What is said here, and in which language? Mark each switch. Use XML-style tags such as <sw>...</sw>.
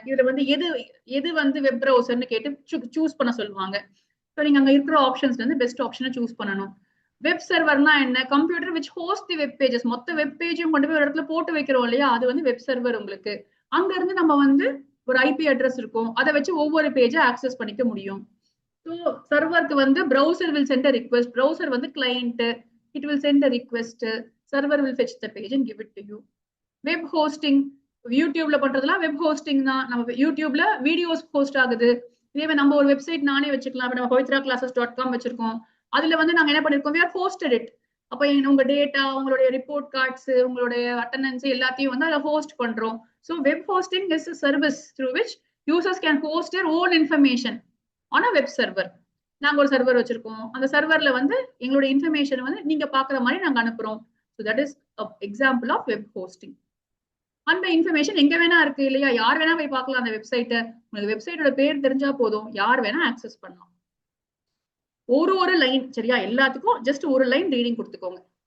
<ta>இதுல வந்து எது வந்து வெப் ப்ரௌசர்னு கேட்டு சூஸ் பண்ண சொல்லுவாங்க. ஸோ நீங்க அங்க இருக்கிற ஆப்ஷன்ஸ்ல இருந்து பெஸ்ட் ஆப்ஷனை சூஸ் பண்ணணும். வெப் சர்வர்னா என்ன?</ta> <en>Computer which host the web pages.</en> <ta>மொத்த வெப் பேஜையும் கொண்டு போய் ஒரு இடத்துல போட்டு வைக்கிறோம் இல்லையா, அது வந்து வெப் சர்வர். உங்களுக்கு அங்க இருந்து நம்ம வந்து ஒரு ஐபி அட்ரஸ் இருக்கும், அதை வச்சு ஒவ்வொரு பேஜை ஆக்சஸ் பண்ணிக்க முடியும். ஸோ சர்வருக்கு வந்து</ta> <en>browser will send a request. browser வந்து client, it will send a request. server will fetch the page and give it to you.</en> <ta>Web hosting, யூடியூப்ல பண்றதுலாம் வெப் ஹோஸ்டிங் தான். நம்ம யூடியூப்ல வீடியோஸ் போஸ்ட் ஆகுது. இதே நம்ம ஒரு வெப்சைட் நானே வச்சுக்கலாம். நம்ம pavitra-classes.com வச்சிருக்கோம். அதுல வந்து நாங்க என்ன பண்ணிருக்கோம்,</ta> <en>we are hosted it.</en> <ta>அப்ப உங்க டேட்டா, உங்களுடைய ரிப்போர்ட் கார்ட்ஸ், உங்களுடைய அட்டெண்டன்ஸ் எல்லாத்தையும் வந்து அதை ஹோஸ்ட் பண்றோம்.</ta> <en>So web hosting is a service through which users can host their own information on a web server.</en> <ta>நாங்க ஒரு சர்வர் வச்சிருக்கோம். அந்த சர்வர்ல வந்து எங்களுடைய இன்ஃபர்மேஷன் வந்து நீங்க பாக்குற மாதிரி நாங்க அனுப்புறோம்.</ta> <en>So that is example of web hosting.</en> <ta>அந்த இன்ஃபர்மேஷன் எங்க வேணா இருக்கு இல்லையா, யார் வேணா போய் பார்க்கலாம் அந்த வெப்சைட்டை. உங்களுக்கு வெப்சைட்டோட பேர் தெரிஞ்சா போதும், யார் வேணா ஆக்சஸ் பண்ணலாம். ஒரு லைன் சரியா, எல்லாத்துக்கும் ஜஸ்ட் ஒரு லைன் ரீடிங் கொடுத்துக்கோங்க.</ta>